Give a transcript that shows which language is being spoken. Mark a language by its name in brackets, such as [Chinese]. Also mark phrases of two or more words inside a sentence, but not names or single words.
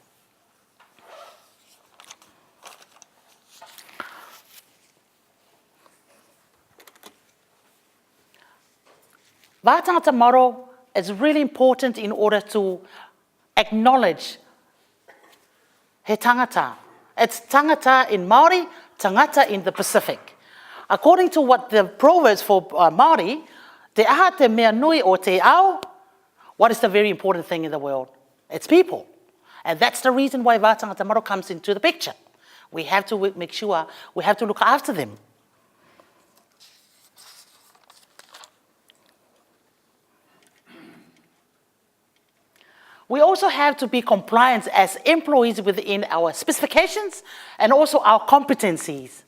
[English] Va Tagata model is really important in order to acknowledge [Māori] he tangata. [English] It's tangata in Māori, tangata in the Pacific. According to what the proverbs for Māori, [Māori] te aha te mea nui o te ao, [English] what is the very important thing in the world? It's people. And that's the reason why Va Tagata model comes into the picture. We have to make sure we have to look after them. We also have to be compliant as employees within our specifications and also our competencies.